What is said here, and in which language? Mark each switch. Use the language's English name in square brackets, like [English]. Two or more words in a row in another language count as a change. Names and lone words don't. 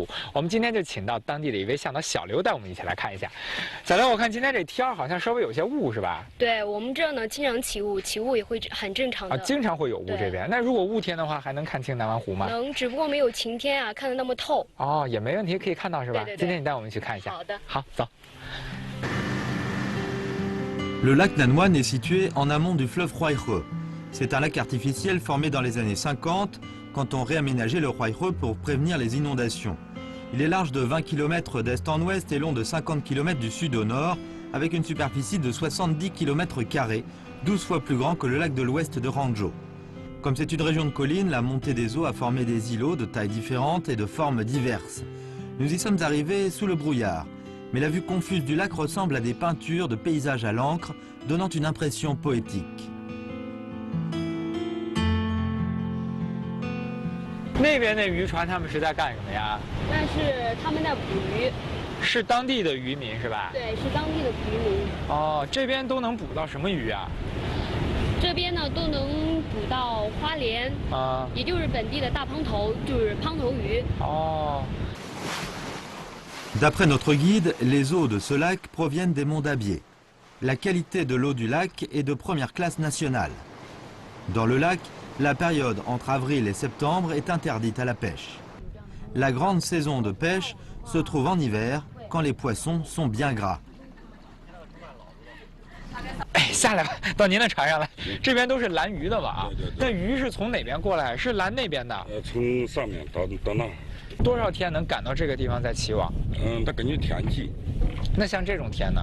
[Chinese] 我们今天就请到当地的一位向导小刘带我们一起来看一下。小刘，我看今天这天儿好像稍微有些雾是吧？对我们这儿呢，经常起雾，起雾也会很正常的。啊，经常会有雾这边。那如果雾天的话，还能看清南湾湖吗？能，只不过没有晴天啊，看得那么透。哦，也没问题，可以看到是吧？对对对，今天你带我们去看一下。好的，好，走。 [French] Le lac Nanwan est situé en amont du fleuve Huaihe. C'est un lac artificiel formé dans les années 50 quand on réaménageait le Huaihe pour prévenir les inondations. Il est large de 20 km d'est en ouest et long de 50 km du sud au nord, avec une superficie de 70 km², 12 fois plus grand que le lac de l'ouest de Hangzhou. Comme c'est une région de collines, la montée des eaux a formé des îlots de tailles différentes et de formes diverses. Nous y sommes arrivés sous le brouillard. Mais la vue confuse du lac ressemble à des peintures de paysages à l'encre, donnant une impression poétique. [Chinese] 那边的渔船他们是在干什么呀？那是他们在捕鱼。是当地的渔民是吧？对，是当地的渔民。哦，这边都能捕到什么鱼啊？这边呢都能捕到花鲢啊，也就是本地的大胖头，就是胖头鱼。哦。 [French] D'après notre guide, les eaux de ce lac proviennent des monts d'Abier. La qualité de l'eau du lac est de première classe nationale. Dans le lac, la période entre avril et septembre est interdite à la pêche. La grande saison de pêche se trouve en hiver, quand les poissons sont bien gras. [Chinese] 哎，下来吧，到您的船上来。这边都是拦鱼的吧？对。那鱼是从哪边过来？是拦那边的？从上面到那。多少天能赶到这个地方再起网？它根据天气。那像这种天呢？